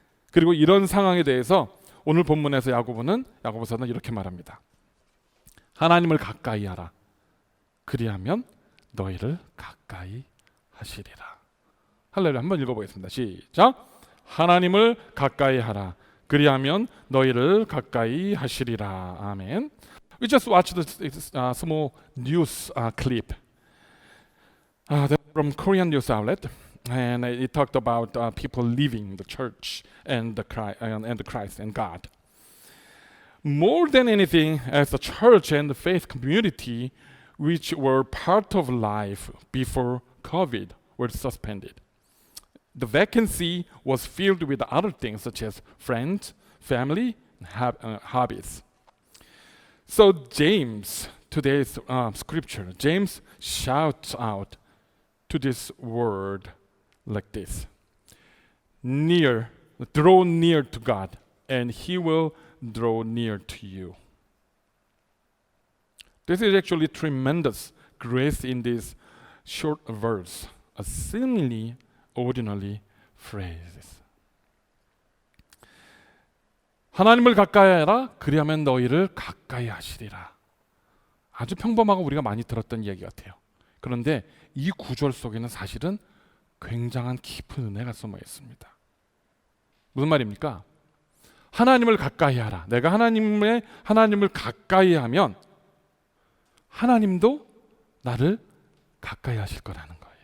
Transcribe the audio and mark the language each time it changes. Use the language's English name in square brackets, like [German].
[Korean] 그리고 이런 상황에 대해서 오늘 본문에서 야고보서는 이렇게 말합니다. 하나님을 가까이 하라. 그리하면 너희를 가까이 하시리라. 할렐루야. 한번 읽어보겠습니다. 시작. 하나님을 가까이 하라. 그리하면 너희를 가까이 하시리라. 아멘. [English] We just watched this small news clip from Korean news outlet, and it talked about people leaving the church and the Christ and God. More than anything, as the church and the faith community, which were part of life before COVID, were suspended. The vacancy was filled with other things such as friends, family, hobbies. So James, today's scripture, James shouts out to this word like this: draw near to God, and He will draw near to you. This is actually tremendous grace in this short verse, a seemingly ordinary phrase. [Korean] 하나님을 가까이 하라. 그리하면 너희를 가까이 하시리라. 아주 평범하고 우리가 많이 들었던 이야기 같아요. 그런데 이 구절 속에는 사실은 굉장한 깊은 은혜가 숨어 있습니다. 무슨 말입니까? 하나님을 가까이 하라. 내가 하나님을 가까이 하면 하나님도 나를 가까이 하실 거라는 거예요.